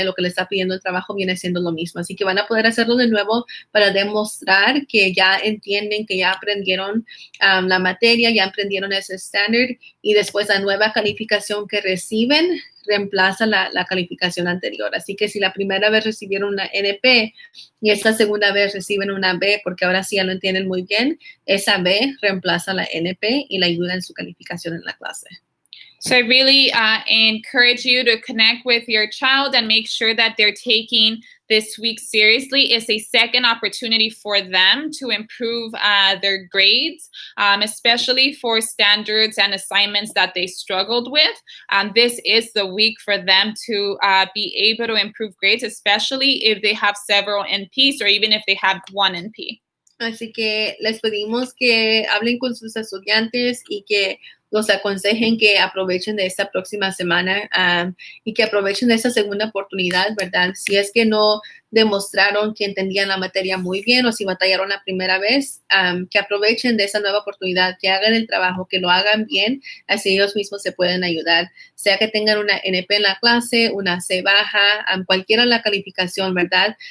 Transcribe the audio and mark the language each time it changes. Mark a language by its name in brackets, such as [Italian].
[Spanish] Y lo que le está pidiendo el trabajo viene siendo lo mismo. Así que van a poder hacerlo de nuevo para demostrar que ya entienden, que ya aprendieron la materia, ya aprendieron ese estándar y después la nueva calificación que reciben reemplaza la calificación anterior. Así que si la primera vez recibieron una NP y esta segunda vez reciben una B, porque ahora sí ya lo entienden muy bien, esa B reemplaza la NP y la ayuda en su calificación en la clase. [English] So I really encourage you to connect with your child and make sure that they're taking this week seriously. It's a second opportunity for them to improve their grades, especially for standards and assignments that they struggled with. This is the week for them to be able to improve grades, especially if they have several NPs or even if they have one NP. [Spanish] Así que les pedimos que hablen con sus estudiantes y que los aconsejen que aprovechen de esta próxima semana y que aprovechen de esta segunda oportunidad, ¿verdad? Si es que no demostraron que entendían la materia muy bien o si batallaron la primera vez, que aprovechen de esa nueva oportunidad, que hagan el trabajo, que lo hagan bien, así ellos mismos se pueden ayudar, sea que tengan una NP en la clase, una C baja, cualquiera la calificación, ¿verdad?